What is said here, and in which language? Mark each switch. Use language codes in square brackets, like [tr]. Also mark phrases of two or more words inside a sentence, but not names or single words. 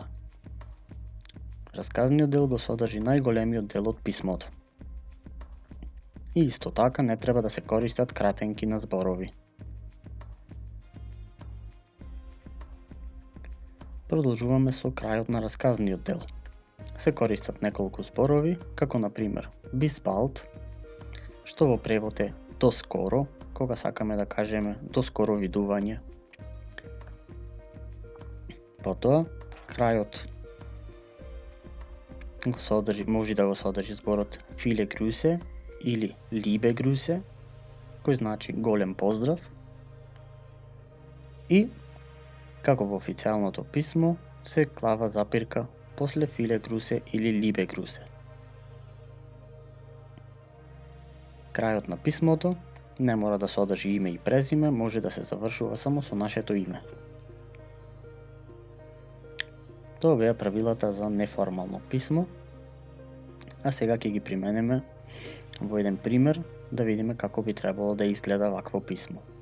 [mk] Расказниот дел го содржи најголемиот дел од писмото. И исто така не треба да се користат кратенки на зборови. Продолжуваме со крајот на расказниот дел. Се користат неколку зборови, како например [de] bis bald, [mk] што во превод е до скоро, кога сакаме да кажеме до скоро видување. Потоа, крајот може да го содржи зборот [de] viele Grüße [mk] или [de] liebe Grüße, [mk] кој значи голем поздрав. И, како во официјалното писмо, се клава запирка после [de] viele Grüße [mk] или [de] liebe Grüße. [mk] Крајот на писмото не мора да содржи име и презиме, може да се завршува само со нашето име. Тоа беа правилата за неформално писмо, а сега ќе ги применеме во еден пример да видиме како би требало да изгледа вакво писмо.